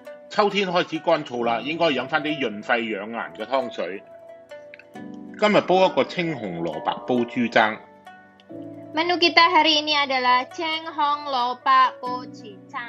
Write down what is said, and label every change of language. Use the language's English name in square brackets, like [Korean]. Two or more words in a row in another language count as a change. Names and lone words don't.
[Cantonese] 秋天開始乾燥啦，應該飲翻啲潤肺養顏嘅湯水。今日煲一個青紅蘿蔔煲豬踭。 [Indonesian] Menu kita hari ini adalah Cheng Hong Lopak Po Cicang.